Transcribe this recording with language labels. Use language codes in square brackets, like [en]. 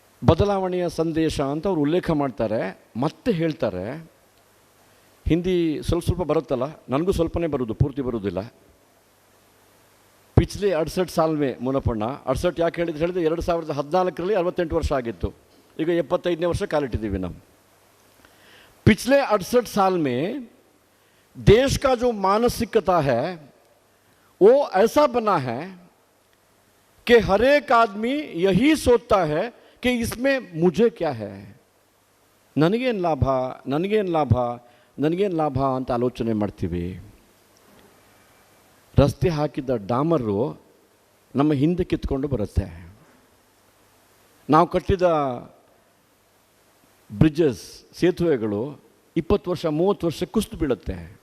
[kn] ಬದಲಾವಣೆಯ ಸಂದೇಶ ಅಂತ ಅವರು ಉಲ್ಲೇಖ ಮಾಡ್ತಾರೆ. ಮತ್ತೆ ಹೇಳ್ತಾರೆ, ಹಿಂದಿ ಸ್ವಲ್ಪ ಬರುತ್ತಲ್ಲ, ನನಗೂ ಸ್ವಲ್ಪನೇ ಬರೋದು, ಪೂರ್ತಿ ಬರೋದಿಲ್ಲ. [hi] ಪಿಚ್ಲೆ 68 साल में [kn] ಮುನಪಣ್ಣ 68 ಯಾಕೆ ಹೇಳಿದ್ರೆ 2014ರಲ್ಲಿ 68 ವರ್ಷ ಆಗಿತ್ತು. ಈಗ 75ನೇ ವರ್ಷ ಕಾಲಿಟ್ಟಿದ್ದೀವಿ ನಾವು. [hi] पिछले 68 साल में देश का जो मानसिकता है वो ऐसा बना है कि हर एक आदमी यही सोचता है कि इसमें मुझे क्या है, [kn] ನನಗೇನು ಲಾಭ, ನನಗೇನು ಲಾಭ, ನನಗೇನು ಲಾಭ ಅಂತ ಆಲೋಚನೆ ಮಾಡ್ತೀವಿ. ರಸ್ತೆ ಹಾಕಿದ ಡಾಮರು ನಮ್ಮ ಹಿಂದೆ ಕಿತ್ಕೊಂಡು ಬರುತ್ತೆ. ನಾವು ಕಟ್ಟಿದ ಬ್ರಿಡ್ಜಸ್, ಸೇತುವೆಗಳು 20 ವರ್ಷ 30 ವರ್ಷ ಕುಸಿದು ಬೀಳುತ್ತೆ.